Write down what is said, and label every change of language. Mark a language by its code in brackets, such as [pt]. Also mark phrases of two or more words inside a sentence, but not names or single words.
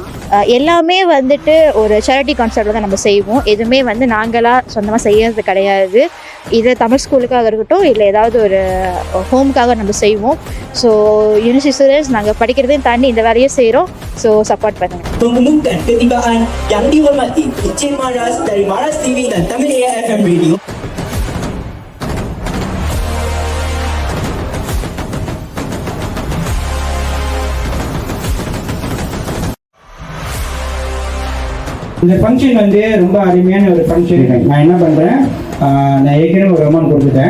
[ta] எல்லாமே வந்துட்டு ஒரு [en] charity concept [ta] தான் நம்ம செய்வோம். எதுவுமே வந்து நாங்களாக சொந்தமாக செய்யறது கிடையாது. இது தமிழ் ஸ்கூலுக்காக இருக்கட்டும், இல்லை ஏதாவது ஒரு ஹோமுக்காக நம்ம செய்வோம். [en] so university students [ta] நாங்கள் படிக்கிறதையும் தாண்டி இந்த வேலையை செய்கிறோம். [en] so support [ta] பண்ணுங்கள். [ms] Mengumumkan ketibaan yang dihormati Encik Maras dari Maras TV dan Tamil AFM Radio. [ta] இந்த ஃபங்க்ஷன் வந்து ரொம்ப அருமையான ஒரு ஃபங்க்ஷன். நான் என்ன பண்ணுறேன், நான் ஏற்கனவே ஒரு அமௌண்ட் கொடுத்துட்டேன்.